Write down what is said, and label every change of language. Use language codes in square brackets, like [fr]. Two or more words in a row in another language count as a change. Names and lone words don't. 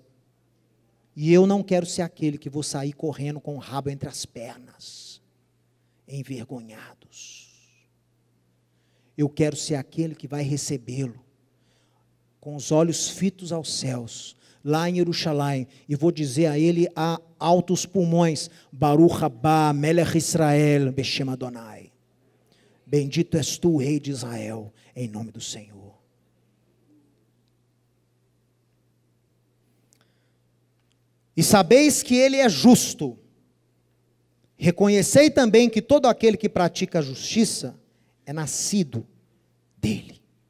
[pt] E eu não quero ser aquele que vou sair correndo com o rabo entre as pernas, envergonhados. Eu quero ser aquele que vai recebê-lo, com os olhos fitos aos céus, lá em Jerusalém, e vou dizer a ele a altos pulmões: [he] ברוך הבא מלך ישראל בשם אדוני. [pt] Bendito és tu, rei de Israel, em nome do Senhor. E sabeis que ele é justo. Reconhecei também que todo aquele que pratica a justiça é nascido dele.